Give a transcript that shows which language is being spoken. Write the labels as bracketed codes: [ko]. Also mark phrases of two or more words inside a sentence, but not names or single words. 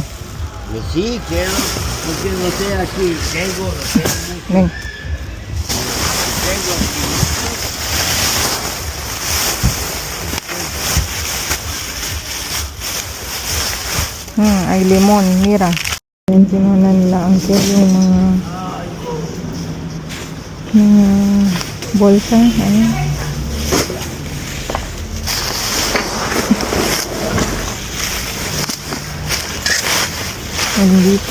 [es] Sí, quiero. Porque no sé aquí. Tengo mucho. Ven. Tengo aquí. Hay limon, mira. [tl] Yan, sinunan nila Uncle yung mga bolsa. Ayan. Ayan dito.